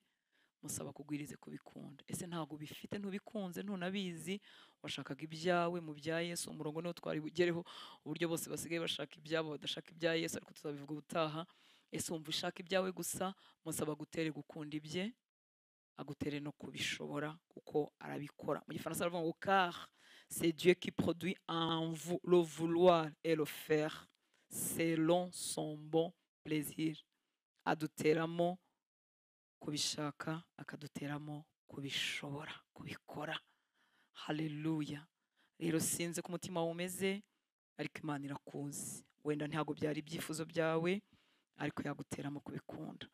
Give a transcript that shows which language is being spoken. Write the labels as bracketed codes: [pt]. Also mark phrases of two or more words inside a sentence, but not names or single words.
[rw] Musaba kugwirize kubikunda. Ese ntabwo ubifite, ntubikunze, ntunabizi, washakaga ibyawe mu bya Yesu. Umurongo niwo twari bugereho, uburyo bose basigaye bashaka ibyabo badashaka ibya Yesu, ariko tuzabivuga ubutaha. Ese wumva ushaka ibyawe gusa, musaba gutere gukunda ibye, agutere no kubishobora, kuko arabikora. Mu Gifaransa baravuga ngo [fr] car c'est Dieu qui produit en vous le vouloir et le faire selon son bon plaisir. [rw] Aduteramo kubishaka, akaduteramo kubishobora, kubikora. Haleluya. Rero sinze ku mutima wawe umeze, ariko Imana irakuzi. Wenda ntabwo byari ibyifuzo byawe, ariko yaguteramo kubikunda.